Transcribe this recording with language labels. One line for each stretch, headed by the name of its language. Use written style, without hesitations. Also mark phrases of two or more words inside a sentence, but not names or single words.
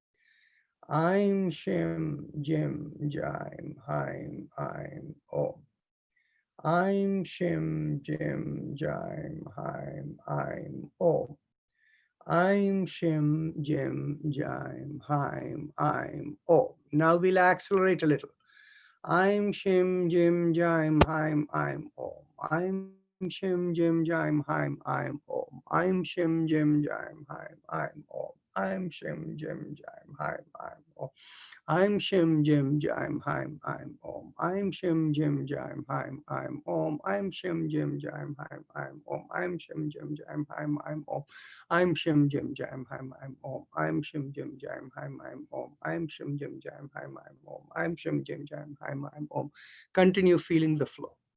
Sanskrit: Aim, Shim, Jim, Jaim, Haim, Aim, Om. Aim, Shim, Jim, Jaim, Haim, Aim, Om. Aim, Shim, Jim, Jaim, Haim, Aim, Om.
English: Now we'll accelerate a little.
Sanskrit: Aim, Shim, Jim, Jaim, Haim, Aim, Om. Aim, Shim, Jim, Jaim, Haim, Aim, Om. Aim, Shim, Jim, Jaim, Haim, Aim, Om. Aim, Shim, Jim, Jaim, Haim, Aim, Om. Aim, Shim, Jim, Jaim, Haim, Aim, Om. Aim, Shim, Jim, Jaim, Haim, Aim, Om. Aim, Shim, Jim, Jaim, Haim, Aim, Om. Aim, Shim, Jim, Jaim, Haim, Aim, Om. Aim, Shim, Jim, Jaim, Haim, Aim, Om. Aim, Shim, Jim, Jaim, Haim, Aim, Om. Aim, Shim, Jim, Jaim, Haim, Aim, Om. Aim, Shim, Jim, Jaim, Haim, Aim, Om.
English: Continue feeling the flow.